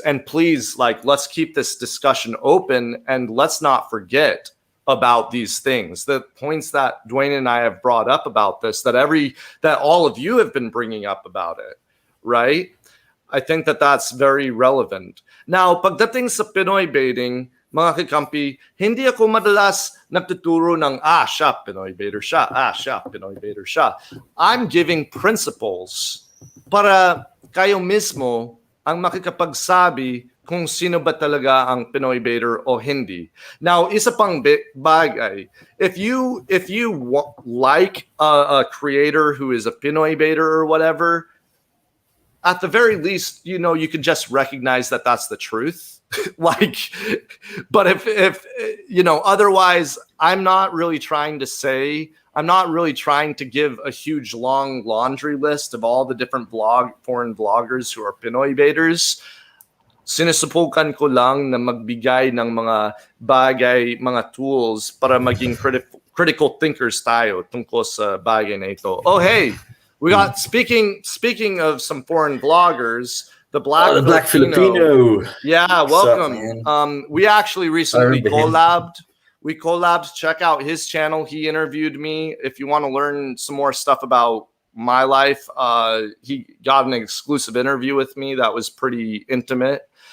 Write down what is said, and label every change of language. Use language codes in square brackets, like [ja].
[en] And please, let's keep this discussion open and let's not forget about these things, the points that Dwaine and I have brought up about this, that all of you have been bringing up about it, right? I think that that's very relevant. [tl] Now, pagdating sa Pinoy baiting, mga kakampi, hindi ako madalas nagtuturo ng, siya, Pinoy baiter siya, siya, Pinoy baiter siya. [en] I'm giving principles [tl] para kayo mismo ang makikapagsabi kung sino ba talaga ang Pinoy baiter o hindi. [en] Now, [tl] isa pang bagay, [en] if you like a creator who is a Pinoy baiter or whatever, at the very least, you can just recognize that that's the truth. But if otherwise, I'm not really trying to give a huge long laundry list of all the different foreign vloggers who are Pinoy baiters. [tl] Sinusubukan ko lang na magbigay ng mga bagay, mga tools para maging [en] critical thinkers [tl] tayo tungkol sa bagay na ito. [en] Oh, hey, we got, speaking of some foreign vloggers, the Black Filipino. Yeah, welcome. Up, we actually recently collabed. We collabed. Check out his channel. He interviewed me. If you want to learn some more stuff about my life, he got an exclusive interview with me that was pretty intimate.